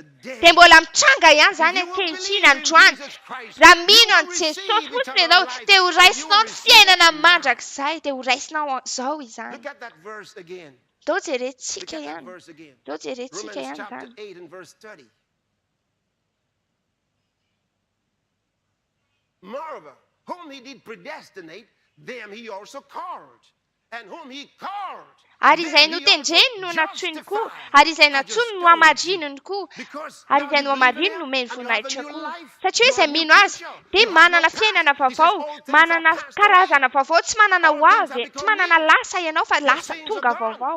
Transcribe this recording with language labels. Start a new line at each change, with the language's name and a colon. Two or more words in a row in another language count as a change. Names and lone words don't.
Malagasy: Dia mbola mitranga ihany izany ankehitriny androany. Raha mino an' Jesosy fotsiny ianao dia ho raisinao ny fiainana mandrakizay dia ho raisinao izao izany. Dao jerentsika ihany. Dao jerentsika ihany izany.
English: Moreover, whom he did predestinate, them he also called. And whom he called,
Malagasy: ary izay notendreny no natsoiny koa, ary izay natsoiny no hamarininy koa, ary izay no hamarininy no omeny voninahitra koa. Satria izay mino azy dia manana fiainana vaovao, manana karazana vaovao, tsy manana ho avy, tsy manana lasa ianao fa lasa tonga vaovao.